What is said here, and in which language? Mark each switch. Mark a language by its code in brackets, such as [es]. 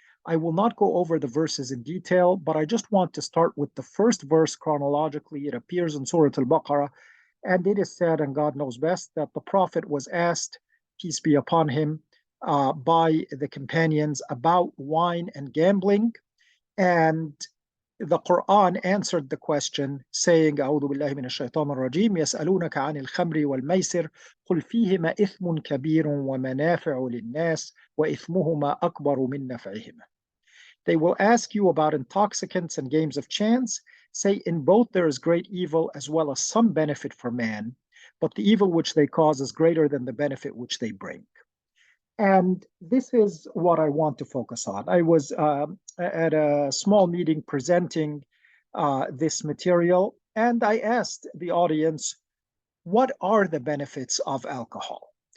[en] I will not go over the verses in detail, but I just want to start with the first verse chronologically. It appears in Surah Al Baqarah, and it is said, and God knows best, that the Prophet was asked, peace be upon him, by the companions about wine and gambling. And the Quran answered the question saying, [ar] أعوذ بالله من الشيطان الرجيم يسألونك عن الخمر والميسر قل فيهما إثم كبير ومنافع للناس وإثمهما أكبر من نفعهما. [en] They will ask you about intoxicants and games of chance. Say, in both there is great evil as well as some benefit for man, but the evil which they cause is greater than the benefit which they bring. And this is what I want to focus on. I was at a small meeting presenting this material, and I asked the audience, what are the benefits of alcohol?